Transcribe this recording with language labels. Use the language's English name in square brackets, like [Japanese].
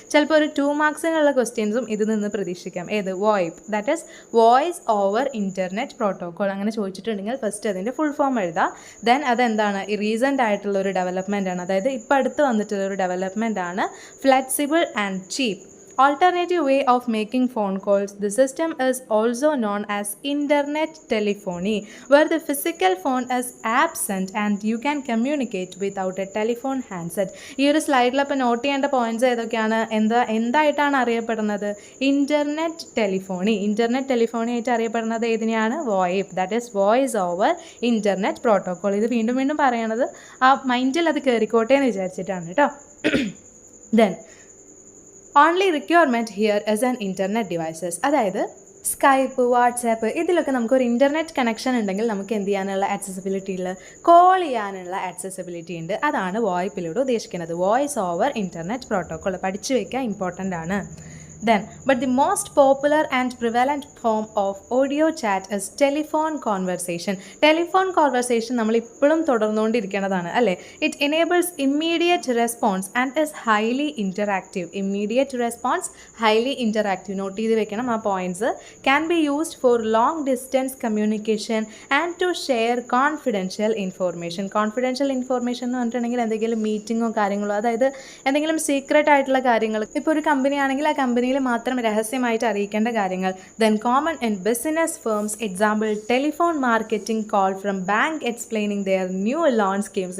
[Malayalam] ചിലപ്പോൾ ഒരു 2 മാർക്സിനുള്ള ക്വസ്റ്റ്യൻസും ഇതിൽ നിന്ന് പ്രതീക്ഷിക്കാം. ഏത്? VoIP, [English] That is voice over internet protocol. [Malayalam] അങ്ങനെ ചോദിച്ചിട്ടുണ്ടെങ്കിൽ ഫസ്റ്റ് അതിൻ്റെ ഫുൾ ഫോം എഴുതാം. ദെൻ അതെന്താണ്? ഈ റീസെൻ്റ് ആയിട്ടുള്ള ഒരു ഡെവലപ്മെൻ്റ് ആണ്, അതായത് ഇപ്പോൾ അടുത്ത് വന്നിട്ടുള്ള ഒരു ഡെവലപ്മെൻ്റ് ആണ് [English] Flexible and cheap. Alternative way of making phone calls. The system is also known as internet telephony, where the physical phone is absent and you can communicate without a telephone handset. [Malayalam] ഈ ഒരു സ്ലൈഡിൽ അപ്പോൾ not ചെയ്യേണ്ട points ഏതൊക്കെയാണ്? എന്തായിട്ടാണ് അറിയപ്പെടുന്നത്? Internet telephony ആയിട്ട് അറിയപ്പെടുന്നത് ഏതിനെയാണ്? [English] VoIP, that is voice over internet protocol. [Malayalam] ഇത് വീണ്ടും പറയണത് ആ മൈൻഡിൽ അത് കയറിക്കോട്ടെ എന്ന് വിചാരിച്ചിട്ടാണ് കേട്ടോ. Then [English] Only requirement here is an internet devices. [Malayalam] അതായത് സ്കൈപ്പ്, വാട്സാപ്പ് ഇതിലൊക്കെ നമുക്കൊരു ഇൻ്റർനെറ്റ് കണക്ഷൻ ഉണ്ടെങ്കിൽ നമുക്ക് എന്ത് ചെയ്യാനുള്ള ആക്സസിബിലിറ്റി ഉള്ള, കോൾ ചെയ്യാനുള്ള ആക്സസിബിലിറ്റി ഉണ്ട്. അതാണ് വോയിപ്പിലൂടെ ഉദ്ദേശിക്കുന്നത്. വോയിസ് ഓവർ ഇൻ്റർനെറ്റ് പ്രോട്ടോക്കോൾ പഠിച്ചു വയ്ക്കുക, ഇമ്പോർട്ടൻ്റ് ആണ്. [English] Then, but the most popular and prevalent form of audio chat is telephone conversation. [Malayalam] Telephone conversation നമ്മൾ ഇപ്പോഴും തുടർന്നുകൊണ്ടിരിക്കുന്നതാണ് അല്ലേ. [English] It enables immediate response and is highly interactive. Immediate response, highly interactive. [Malayalam] Not ചെയ്ത് വെക്കണം ആ points. [English] Can be used for long distance communication and to share confidential information. [Malayalam] Confidential information എന്ന് പറഞ്ഞിട്ടുണ്ടെങ്കിൽ എന്തെങ്കിലും മീറ്റിങ്ങോ കാര്യങ്ങളോ, അതായത് എന്തെങ്കിലും സീക്രട്ട് ആയിട്ടുള്ള കാര്യങ്ങൾ, ഇപ്പോൾ ഒരു കമ്പനി ആണെങ്കിൽ ആ കമ്പനിയിൽ മാത്രം രഹസ്യമായിട്ട് അറിയിക്കേണ്ട കാര്യങ്ങൾ. [English] Then common in business firms, example telephone marketing call from bank explaining their new loan schemes.